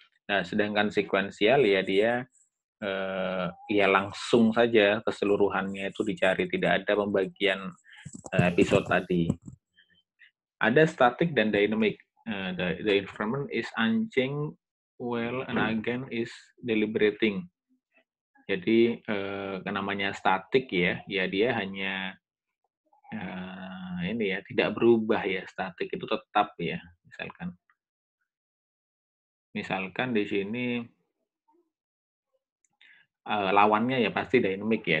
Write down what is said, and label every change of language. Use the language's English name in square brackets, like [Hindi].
[Indonesian] Nah, sedangkan sekuensial ya dia ya langsung saja keseluruhannya itu dicari, tidak ada pembagian episode tadi. Ada static dan dynamic. [English] The environment is unchanged while an agent is deliberating. [Indonesian] Jadi namanya static ya, ya dia hanya ini ya tidak berubah ya, static itu tetap ya. Misalkan di sini lawannya ya pasti dynamic ya.